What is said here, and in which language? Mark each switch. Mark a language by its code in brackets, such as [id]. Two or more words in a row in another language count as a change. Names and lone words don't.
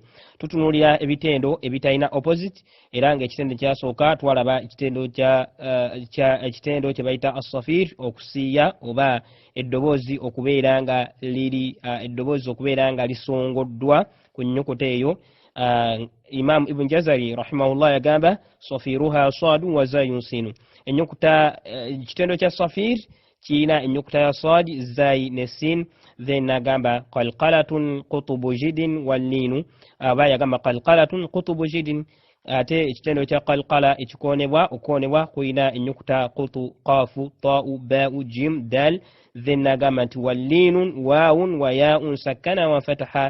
[lg] Tutunuulira ebitendo ebitalina opposite era nga ekitendo kyasooka twalaba ekitendo kye bayita as-safir okusiiya oba eddoboozi okubeera nga liri eddoboozi okubeera nga lisongoddwa ku nnyukuta eyo. [ar] Imam Ibn Jazari rahimahullah yagamba صفيرها صاد وزاي سين. [lg] Ennyukuta ekitendo kya safir kirina ennyukuta ya sad, zai ne sin. Then agamba [ar] قلقلة قطب جد واللين, [lg] aba yagamba [ar] قلقلة قطب جد. [lg] Ate ekitendo kya qalqala okukonebwa kuyina ennyukuta qutu, [ar] قاف طاء باء جيم دال. [lg] Then agamba nti [ar] واللين واو وياء سكنا وفتحا.